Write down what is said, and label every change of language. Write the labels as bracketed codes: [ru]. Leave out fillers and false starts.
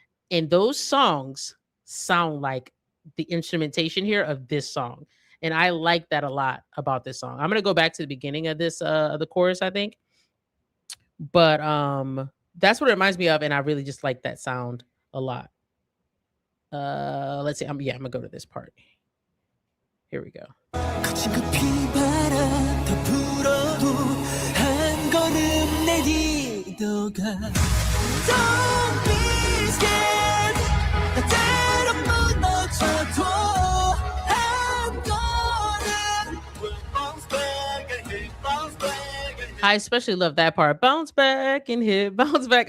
[en] And those songs sound like the instrumentation here of this song. And I like that a lot about this song. I'm going to go back to the beginning of this, the chorus, I think. But that's what it reminds me of. And I really just like that sound a lot. Let's see. I'm going to go to this part. Here we go. [ko] 거친 그 비바람 더 불어도 한 걸음 내디뎌 가 [en] Don't be scared [ko] 때론 무너져도 한 걸음 [en] bounce back ahead bounce back ahead I especially love that part. Bounce back and hit, bounce back.